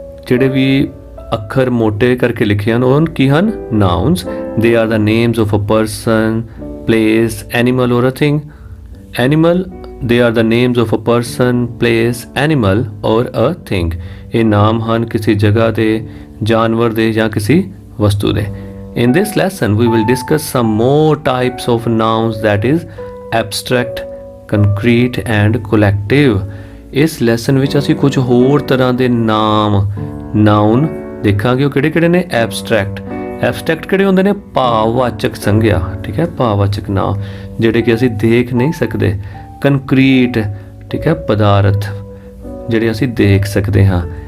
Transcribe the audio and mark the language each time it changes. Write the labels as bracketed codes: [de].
[pa] ਜਿਹੜੇ ਵੀ ਅੱਖਰ ਮੋਟੇ ਕਰਕੇ ਲਿਖੇ ਹਨ ਉਹ ਕੀ ਹਨ? [en] Nouns. They are the names of a person, place, animal or a thing. Animal, they are the names of a person, place, animal or a thing. [pa] ਇਹ ਨਾਮ ਹਨ ਕਿਸੇ ਜਗ੍ਹਾ ਦੇ, ਜਾਨਵਰ ਦੇ ਜਾਂ ਕਿਸੇ ਵਸਤੂ ਦੇ. [en] In this lesson we will discuss some more types of nouns, that is abstract, concrete and collective. [pa] ਇਸ ਲੈਸਨ ਵਿੱਚ ਅਸੀਂ ਕੁਝ ਹੋਰ ਤਰ੍ਹਾਂ ਦੇ ਨਾਮ, ਨਾउन ਦੇਖਾਂਗੇ. ਉਹ ਕਿਹੜੇ-ਕਿਹੜੇ ਨੇ? ਐਬਸਟਰੈਕਟ. ਐਬਸਟਰੈਕਟ ਕਿਹੜੇ ਹੁੰਦੇ ਨੇ? ਭਾਵਵਾਚਕ ਸੰਗਿਆ, ਠੀਕ ਹੈ, ਭਾਵਵਾਚਕ ਨਾਮ ਜਿਹੜੇ ਕਿ ਅਸੀਂ ਦੇਖ ਨਹੀਂ ਸਕਦੇ. ਕੰਕਰੀਟ, ਠੀਕ ਹੈ, ਪਦਾਰਥ ਜਿਹੜੇ ਅਸੀਂ ਦੇਖ ਸਕਦੇ ਹਾਂ.